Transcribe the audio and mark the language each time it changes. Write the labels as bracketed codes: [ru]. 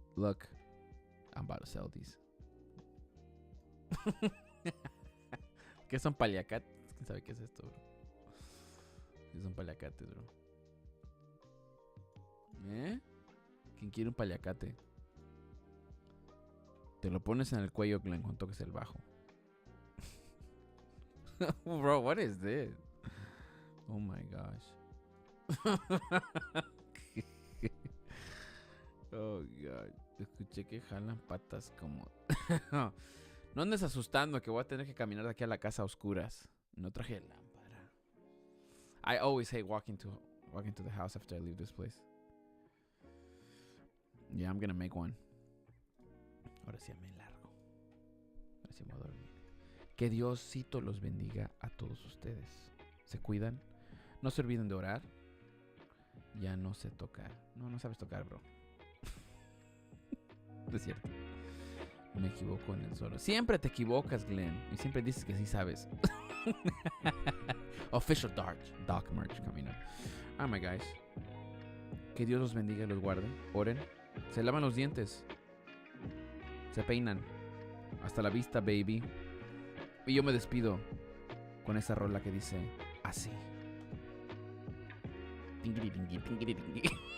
[en] Look, I'm about to sell these. [es] ¿Qué son paliacates? ¿Quién sabe qué es esto, bro? ¿Qué son paliacates, bro? ¿Quién quiere un paliacate? Te lo pones en el cuello, Glenn, cuando toques el bajo. [en] Bro, what is this? Oh my gosh. Oh god. [es] Escuché que jalan patas como... No andes asustando que voy a tener que caminar de aquí a la casa a oscuras. No traje lámpara. [en] I always hate walking to the house after I leave this place. Yeah, I'm gonna make one. [es] Ahora sí me largo. Ahora sí me voy a dormir. Que Diosito los bendiga a todos ustedes. Se cuidan. No se olviden de orar. Ya no sé tocar. No sabes tocar, bro. No es cierto. Me equivoco en el solo. Siempre te equivocas, Glenn. Y siempre dices que sí sabes. [en] Official Dark merch coming up. Ah, my guys. [es] Que Dios los bendiga y los guarde. Oren. Se lavan los dientes. Se peinan. Hasta la vista, baby. Y yo me despido con esa rola que dice así. Tingiri, tingiri, tingiri, tingiri.